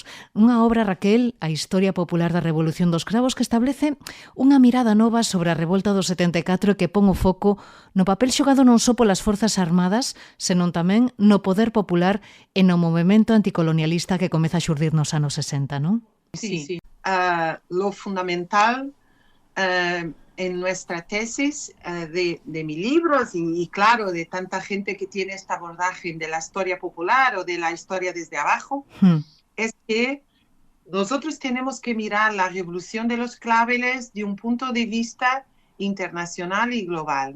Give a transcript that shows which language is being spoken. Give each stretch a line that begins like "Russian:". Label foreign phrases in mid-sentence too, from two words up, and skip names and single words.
Galician: Unha obra, Raquel, a Historia Popular da Revolución dos Cravos, que establece unha mirada nova sobre a revolta do 74 e que pon o foco no papel xogado non só polas forzas armadas, senón tamén no poder popular e no movemento anticolonialista que comeza a xurdir nos anos 60, non?
Spanish: Sí. Lo fundamental en nuestra tesis de mi libro y claro, de tanta gente que tiene esta abordaje de la historia popular o de la historia desde abajo, es que nosotros tenemos que mirar la revolución de los claveles de un punto de vista internacional y global.